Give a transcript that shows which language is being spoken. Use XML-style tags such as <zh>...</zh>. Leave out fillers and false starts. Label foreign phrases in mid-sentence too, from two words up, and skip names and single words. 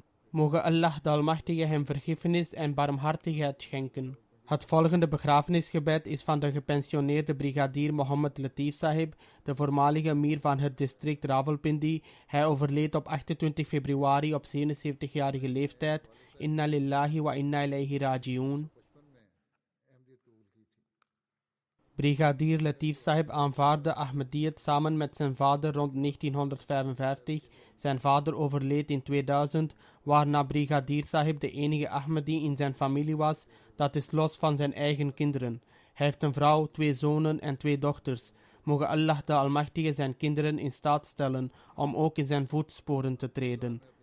<nl>Mogen Allah de Almachtige hem vergiffenis en barmhartigheid schenken. Het volgende begrafenisgebed is van de gepensioneerde brigadier Mohammed Latif Sahib, de voormalige emir van het district Rawalpindi. Hij overleed op 28 februari op 77-jarige leeftijd.</nl> <ar>إنا لله وإنا إليه راجعون.</ar> <nl>Brigadier Latif Sahib aanvaarde Ahmadiyyat samen met zijn vader rond 1955. Zijn vader overleed in 2000, waarna Brigadier Sahib de enige Ahmadi in zijn familie was, dat is los van zijn eigen kinderen. Hij heeft een vrouw, 2 zonen en 2 dochters. Mogen Allah de Almachtige zijn kinderen in staat stellen om ook in zijn voetsporen te treden.</nl>